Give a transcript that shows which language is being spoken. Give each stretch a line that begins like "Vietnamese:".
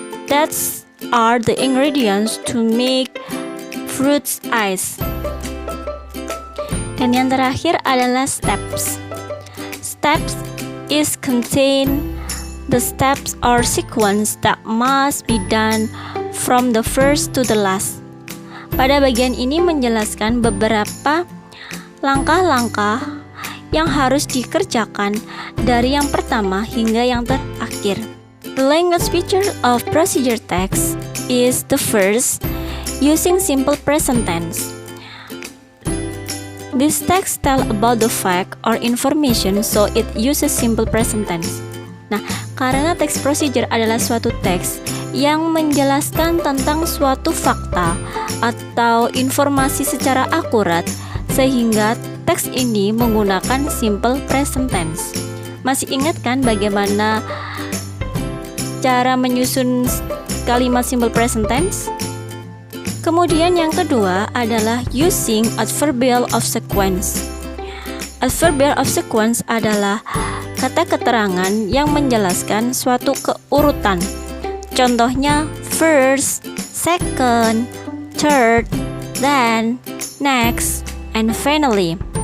English: That are the ingredients to make fruit ice.
Indonesian: Dan yang terakhir adalah steps.
English: Steps is contain the steps or sequence that must be done from the first to the last.
Indonesian: Pada bagian ini menjelaskan beberapa langkah-langkah yang harus dikerjakan dari yang pertama hingga yang terakhir.
English: The language feature of procedure text is the first, using simple present tense. This text tell about the fact or information, so it uses simple present tense.
Indonesian: Nah, karena teks procedure adalah suatu teks yang menjelaskan tentang suatu fakta atau informasi secara akurat, sehingga teks ini menggunakan simple present tense. Masih ingat kan bagaimana cara menyusun kalimat simple present tense? Kemudian yang kedua adalah
English: using adverbial of sequence.
Indonesian: Adverbial of sequence adalah kata keterangan yang menjelaskan suatu keurutan. Contohnya
English: first, second, third, then, next, and finally.